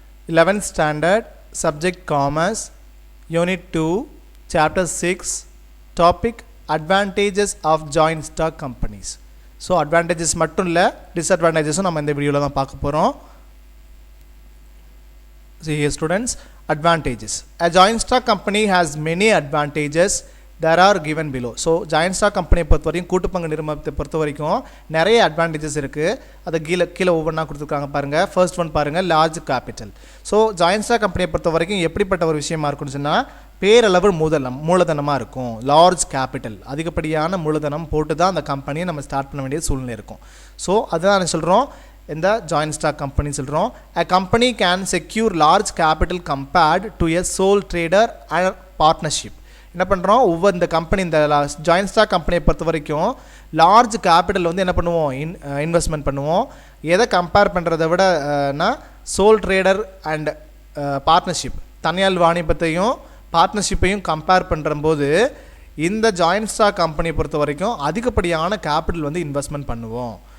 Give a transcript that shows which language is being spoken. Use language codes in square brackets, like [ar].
[en] 11th standard, subject commerce, unit 2, chapter 6, topic advantages of joint stock companies. [ta] So advantages மட்டும் இல்ல disadvantages நம்ம இந்த வீடியோல தான் பார்க்க போறோம். [en] See here students, advantages. A joint stock company has many advantages that are given below. [ta] So joint stock company பொறுத்த வரைக்கும் கூட்டு பங்கு நிறுவனத்தை பொறுத்த வரைக்கும் நிறைய அட்வான்டேஜஸ் இருக்கு. அத கீழ ஒவ்வொண்ணா கொடுத்திருக்காங்க பாருங்க. ஃபர்ஸ்ட் ஒன் பாருங்க, large capital. So joint stock கம்பெனியை பொறுத்த வரைக்கும் எப்படிப்பட்ட ஒரு விஷயமா இருக்கும்னு சொன்னா பேரளவு மூலதனமாக இருக்கும். லார்ஜ் கேபிட்டல், அதிகப்படியான மூலதனம் போட்டு தான் அந்த கம்பெனியை நம்ம ஸ்டார்ட் பண்ண வேண்டிய சூழ்நிலை இருக்கும். ஸோ அதுதான் நான் சொல்கிறோம், இந்த ஜாயின்ட் ஸ்டாக் கம்பெனி சொல்கிறோம். [en] A company can secure large capital compared to a sole trader and partnership. [ta] என்ன பண்ணுறோம், ஒவ்வொரு இந்த கம்பெனி இந்த ஜாயின்ட் ஸ்டாக் கம்பெனியை பொறுத்த வரைக்கும் லார்ஜ் கேபிட்டல் வந்து என்ன பண்ணுவோம், இன்வெஸ்ட்மெண்ட் பண்ணுவோம். எதை கம்பேர் பண்ணுறதை விடனா சோல் ட்ரேடர் அண்ட் பார்ட்னர்ஷிப், தனியார் வாணிபத்தையும் பார்ட்னர்ஷிப்பையும் கம்பேர் பண்ணுறம்போது இந்த ஜாயின்ட் ஸ்டாக் கம்பெனியை பொறுத்த வரைக்கும் அதிகப்படியான கேபிட்டல் வந்து இன்வெஸ்ட்மெண்ட் பண்ணுவோம்.